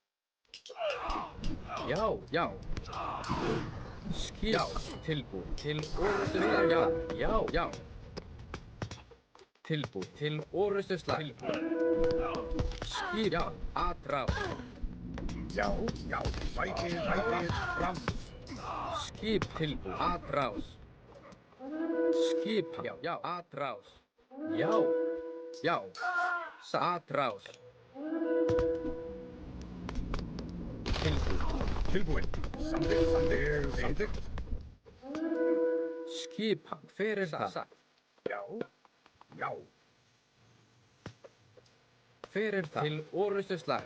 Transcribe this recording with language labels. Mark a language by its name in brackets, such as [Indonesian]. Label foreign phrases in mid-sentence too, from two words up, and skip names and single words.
[Icelandic] Já. Skipan. Tilbúin. Til orustuslag. Já. Tilbúin. Til orustuslag. Skipan. Atrás. Já. Sækið fram. Skip. Tilbúin. Atrás. Skipan. Já. Atrás. Já. Atrás. Tilbúin. Samþykkt. Skipan. Hver er það? Já. Hver er það? Til orustuslag.